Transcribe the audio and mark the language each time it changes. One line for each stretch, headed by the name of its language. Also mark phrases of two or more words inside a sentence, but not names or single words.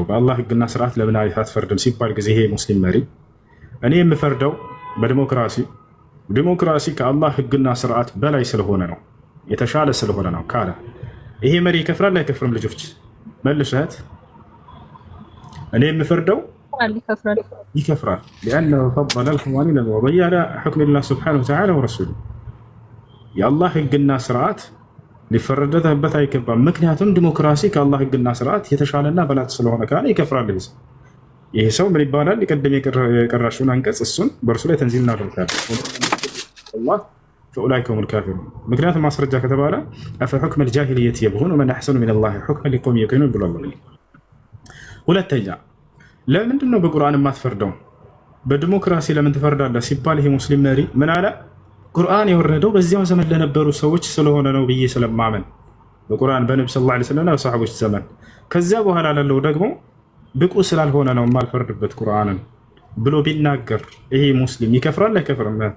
Amharic: በአላህ ህግና ስርዓት ለምን አትፈርድም ሲባል ጊዜ ይሄ ሙስሊም መሪ እኔ የምፈርደው ዲሞክራሲ ከአላህ ህግና ስርዓት በላይ ስለሆነ ነው፣ የተሻለ ስለሆነ ነው ካለ ይሄ መሪ ይከፍራል አይከፍርም? ልጆች መልሰት እኔ የምፈርደው ይከፍራል።
Arabic: لأنه فضل القوانين الوضعية على حكم الله سبحانه وتعالى ورسوله
Amharic: የአላህ ህግና ስርዓት ሊፈረድበት አይገባም። ምክንያቱም ዲሞክራሲ ከአላህ ህግና ስርዓት የተሻለና በላጭ ስለሆነ ካለ ይከፍራል። ይሄ ሰው ምን ይባላል? የቀደም የቀራሽውን አንቀጽ እሱን በእርሱ ላይ ተንዚል እናደርጋለን። አላህ
Arabic: فأولئك هم الكافرون።
Amharic: ምክንያቱም ማስረጃ ከተባለ
Arabic: أفحكم الجاهلية يبغون ومن أحسن من الله حكما لقوم يوقنون
Amharic: ብሏል። ሁለተኛ ለምንድን ነው በቁርአን የማትፈርደው? በዲሞክራሲ ለምን ትፈርዳለህ ሲባል ይሄ ሙስሊም መሪ ምን አለ? ቁርአን የወረደው በዚያው ዘመን ለነበሩ ሰዎች ስለሆነ ነው ብዬ ስለማመን በቁርአን በነብዩ
Arabic: صلى الله عليه وسلم
Amharic: ሰሃቦች ዘመን፣ ከዚያ በኋላ ላለው ደግሞ ብቁ ስላልሆነ ነው የማልፈርድበት ቁርአንን ብሎ ቢናገር ይሄ ሙስሊም ይከፍራል አይከፍርም?